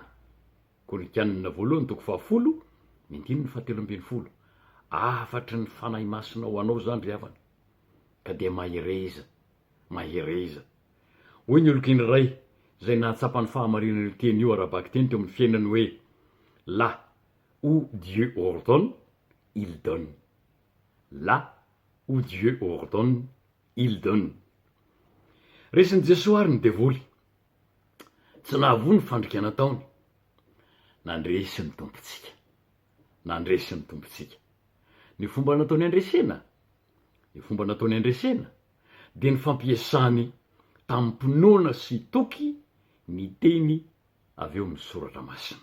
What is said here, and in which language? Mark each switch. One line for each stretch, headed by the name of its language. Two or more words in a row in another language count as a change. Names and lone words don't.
Malagasy: Korinthianina voalohany toko 10 ny 7:17. Afatry ny fanahy masina ho anao zany ry havana ka dia mahereza. Hoy ny olokiny ray zay nahatsapa ny fahamarinana teny io arabaky teny teo amin'ny fiainany hoe
French: là où Dieu ordonne, il donne. Là où Dieu ordonne, il donne.
Malagasy: Resin'i Jesosy ary ny devoly tsy nahavoa ny fandrikana taony, nandresy ny tompontsika. Ny fomba nataony andresena dia ny fampiasany tamin'ny mpinoana sy toky ny teny avy eo amin'ny soratra masina.